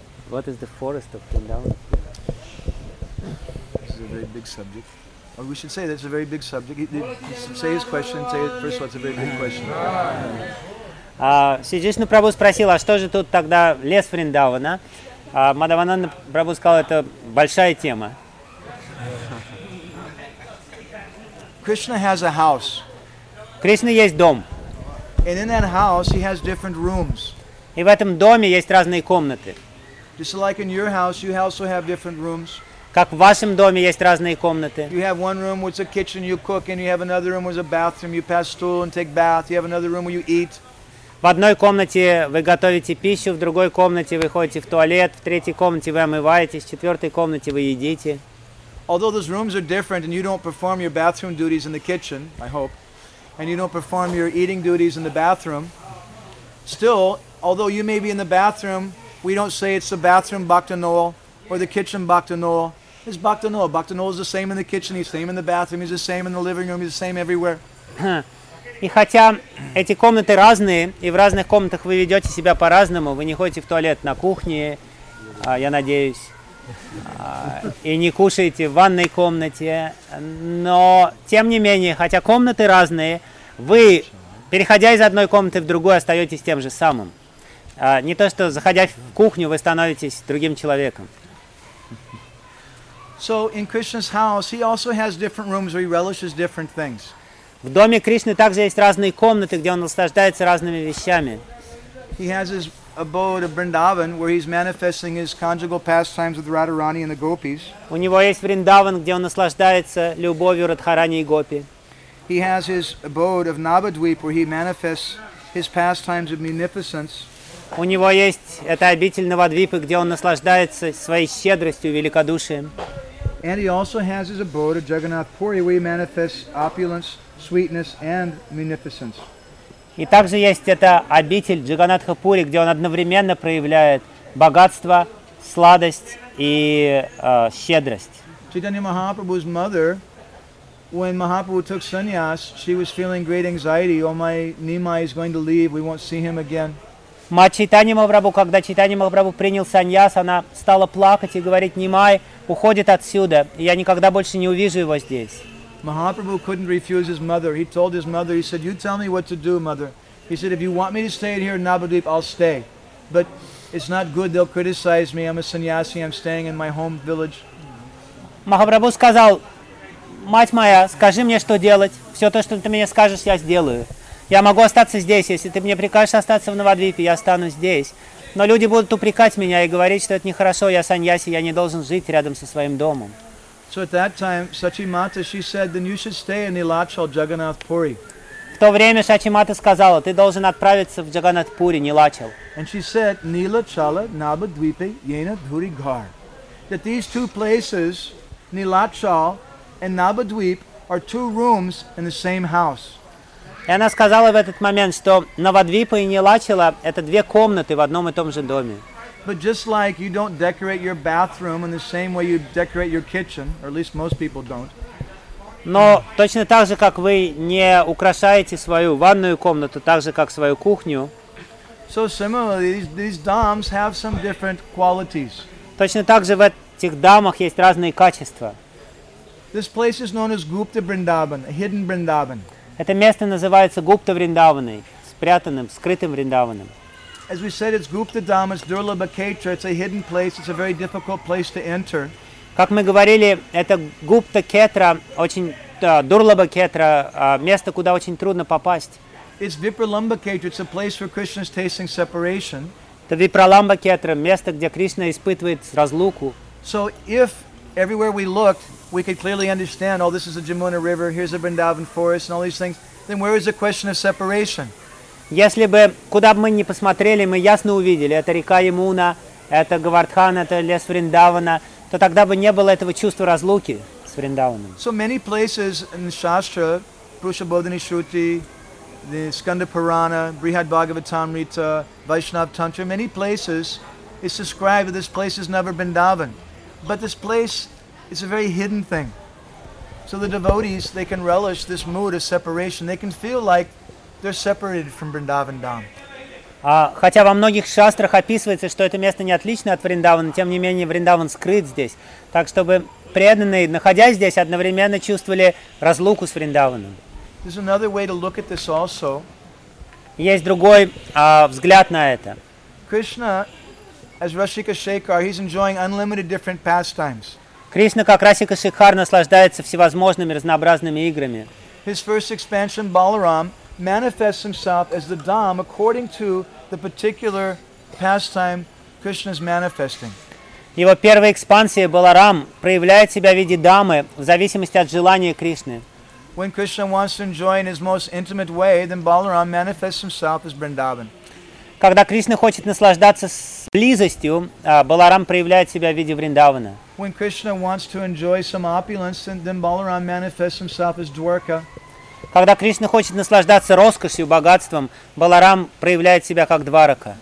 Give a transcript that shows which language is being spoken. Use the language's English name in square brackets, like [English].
[English] What is the forest of Vrindavan? This is a very big subject. Or we should say that's a very big subject. Say his question, say it first of all, it's a very big question. [Russian] Sri Krishna Prabhu спросил, а что же тут тогда лес Вриндавана? Мадхавананда Прабху сказал, это большая тема. [English] Krishna has a house. [Russian] Krishna есть дом. [English] And in that house he has different rooms. [Russian] И в этом доме есть разные комнаты. [English] Just like in your house, you also have different rooms. [Russian] Как в вашем доме есть разные комнаты. [English] You have one room with a kitchen, you cook, and you have another room with a bathroom, you pass stool and take bath. You have another room where you eat. [Russian] В одной комнате вы готовите пищу, в другой комнате вы ходите в туалет, в третьей комнате вы омываетесь, в четвертой комнате вы едите. [English] Although those rooms are different, and you don't perform your bathroom duties in the kitchen, I hope, and you don't perform your eating duties in the bathroom, still, although you may be in the bathroom, we don't say it's the bathroom Bhakta Noel or the kitchen Bhakta Noel. It's Bhakta Noel. Bhakta Noel is the same in the kitchen, he's the same in the bathroom, he's the same in the living room, he's the same everywhere. [Russian] И хотя эти комнаты разные, и в разных комнатах вы ведете себя по-разному, вы не ходите в туалет на кухне, я надеюсь, и не кушаете в ванной комнате, но тем не менее, хотя комнаты разные, вы, переходя из одной комнаты в другую, остаетесь тем же самым. Не то, что заходя в кухню, вы становитесь другим человеком. [English] So in Krishna's house, he also has different rooms where he relishes different things. [Russian] В доме Кришны также есть разные комнаты, где он наслаждается разными вещами. [English] He has his abode of Vrindavan, where he's manifesting his conjugal pastimes with Radharani and the gopis. [Russian] У него есть Вриндаван, где он наслаждается любовью Радхарани и Гопи. [English] He has his abode of Navadvip, where he manifests his pastimes of munificence. [Russian] У него есть эта обитель Навадвипы, где он наслаждается своей щедростью, великодушием. [English] And he also has his abode at Jagannath Puri, where he manifests opulence, sweetness, and munificence. [Russian] И также есть эта обитель Джаганнатха Пури, где он одновременно проявляет богатство, сладость и щедрость. [English] Chaitanya Mahaprabhu's mother, when Mahaprabhu took sannyas, she was feeling great anxiety. Oh, my Nimai is going to leave. We won't see him again. [Russian] Мать Чайтаньи Махапрабху, когда Чайтаньи Махапрабху принял саньяс, она стала плакать и говорить: «Нимай уходит отсюда, и я никогда больше не увижу его здесь». [English] Махапрабху couldn't refuse his mother. He told his mother, he said, you tell me what to do, mother. He said, if you want me to stay here in Navadvip, I'll stay. But it's not good, they'll criticize me. I'm a sannyasi, I'm staying in my home village. [Russian] Махапрабху сказал: мать моя, скажи мне, что делать. Все то, что ты мне скажешь, я сделаю. Я могу остаться здесь, если ты мне прикажешь остаться в Навадвипе, я останусь здесь. Но люди будут упрекать меня и говорить, что это нехорошо, я саньяси, я не должен жить рядом со своим домом. [English] So at that time, Sachi Mata, she said, then you should stay in Nilachal Jagannath Puri. [Russian] В то время Сачи Мата сказала, ты должен отправиться в Джаганнатх Пури, Нилачал. [English] And she said, [Bangla] Nilachala Navadvipe Yena Dhuri Ghar. [English] That these two places, Nilachal and Navadvip, are two rooms in the same house. [Russian] И она сказала в этот момент, что Навадвипа и Нилачала – это две комнаты в одном и том же доме. [English] But just like you don't decorate your bathroom in the same way you decorate your kitchen, or at least most people don't. [Russian] Но точно так же, как вы не украшаете свою ванную комнату, так же, как свою кухню. [English] So similarly, these dhams have some different qualities. [Russian] Точно так же в этих дамах есть разные качества. [English] This place is known as Gupta Vrindavan, a hidden Vrindavan. [Russian] Это место называется Гупта Вриндаваной, спрятанным, скрытым Вриндаваном. [English] As we said, it's Gupta Dham, it's Durlabha Khetra, it's a hidden place, it's a very difficult place to enter. [Russian] Как мы говорили, это Гупта Кетра, Дурлабха Кетра, место, куда очень трудно попасть. [English] It's Vipralambha Khetra, it's a place where Krishna is tasting separation. [Russian] Это Vipralambha Khetra, место, где Кришна испытывает разлуку. [English] So if everywhere we looked, we could clearly understand, oh, this is the Jamuna River, here's the Vrindavan Forest, and all these things, then where is the question of separation? [Russian] Если бы, куда бы мы ни посмотрели, мы ясно увидели, это река Ямуна, это Говардхан, это лес Вриндавана, то тогда бы не было этого чувства разлуки с Вриндаваном. [English] So many places in the Shastra, Purushabodhini Shruti, the Skanda Purana, Brihad Bhagavatamrita, Vaishnav Tantra, many places is described that this place has never been Vrindavan. But this place is a very hidden thing. So the devotees, they can relish this mood of separation. They can feel like they're separated from Vrindavan Dham. [Russian] Хотя во многих шастрах описывается, что это место не отлично от Вриндавана, тем не менее Вриндаван скрыт здесь. Так, чтобы преданные, находясь здесь, одновременно чувствовали разлуку с Вриндаваном. [English] There's another way to look at this also. [Russian] Есть другой взгляд на это. [English] Krishna, as Rasika Shekhar, he's enjoying unlimited different pastimes. [Russian] Кришна, как Расика Шекхар, наслаждается всевозможными разнообразными играми. [English] His first expansion, Balaram, manifests himself as the Dham according to the particular pastime Krishna's manifesting. [Russian] Его первая экспансия, Баларам, проявляет себя в виде Дамы в зависимости от желания Кришны. [English] When Krishna wants to enjoy in his most intimate way, then Balaram manifests himself as Vrindavan. [Russian] Когда Кришна хочет наслаждаться близостью, Баларам проявляет себя в виде Вриндавана. [English] When Krishna wants to enjoy some opulence, then Balaram manifests himself as Dwarka. [Russian] Когда Кришна хочет наслаждаться роскошью, богатством, Баларам проявляет себя как Дварака.